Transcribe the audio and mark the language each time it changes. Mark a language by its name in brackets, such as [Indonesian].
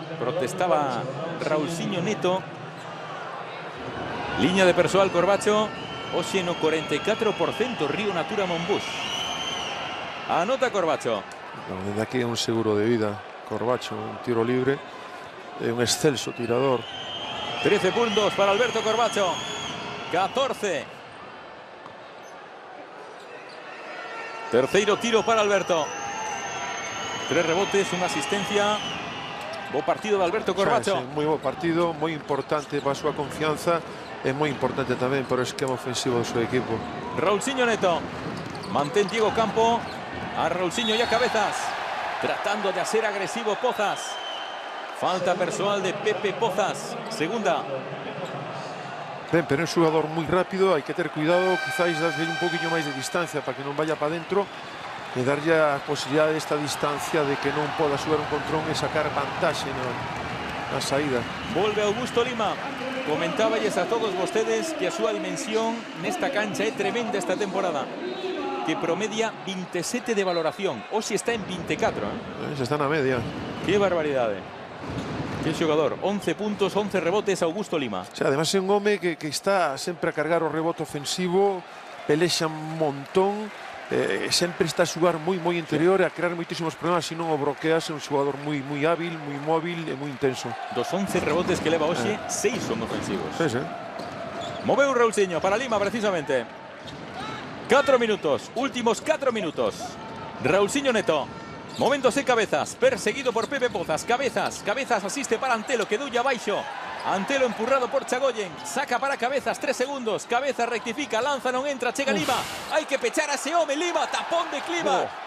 [Galician] Protestaba Raulsinho Neto. Liña de persoal Corbacho. Oxe no 44% Río Natura Monbus. Anota Corbacho. No, desde aquí é un seguro de vida. Corbacho, un tiro libre, un excelso tirador. 13 puntos para Alberto Corbacho, 14. Terceiro tiro para Alberto. 3 rebotes, unha asistencia. Bo partido de Alberto Corbacho. Sí, moi bo partido, moi importante para a súa confianza e moi importante tamén para o esquema ofensivo do seu equipo. Raulsinho Neto. Mantén Diego Campo. A Raulsinho y a Cabezas. [Spanish] Tratando de hacer agresivo Pozas. Falta personal de Pepe Pozas. Segunda. [Galician] Ben, pero é un xogador moi rápido, hai que ter cuidado, quizáis darlle un poquinho máis de distancia para que non vaya para dentro e darlle a posibilidade desta distancia de que non poda xogar un contrón e sacar vantaxe na saída. Volve Augusto Lima. Comentáballes a todos vostedes que a súa dimensión nesta cancha é tremenda esta temporada, que promedia 27 de valoración. Hoxe está en 24, Se está na media. Qué barbaridade. Qué xogador. 11 puntos, 11 rebotes, Augusto Lima. O sea, además é un home que está sempre a cargar o rebote ofensivo, pelexa un montón, sempre está a xogar moi interior e a crear moitísimos problemas, se non o bloqueas. É un xogador moi hábil, moi móvil e moi intenso. Dos 11 rebotes que leva hoxe, 6 son ofensivos. Sí. Moveu Raulsinho para Lima, precisamente. 4 minutos, últimos 4 minutos. Raulsinho Neto. Movéndose Cabezas, perseguido por Pepe Pozas. Cabezas asiste para Antelo, quedou ya baixo. Antelo empurrado por Chagoyen, saca para Cabezas, 3 segundos. Cabezas rectifica, lanza, non entra, chega Lima. Hai que pechar a ese home, Lima, tapón de Clivar.